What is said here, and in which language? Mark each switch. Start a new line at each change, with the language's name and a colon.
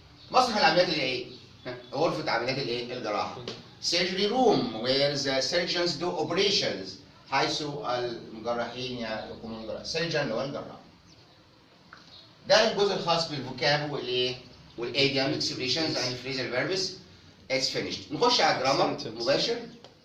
Arabic: مسرح العمليات اللي غرفة عمليات الجراحة.
English: Surgery room where the surgeons do operations.
Arabic: حيث المجرحين يقومون بالجراحة. surgeon اللي هو الجراح. ده الجزء الخاص بالفوكاب والايديوم
English: expressions and phrasal verbs. It's finished.
Arabic: نخش على الجرامر مباشر.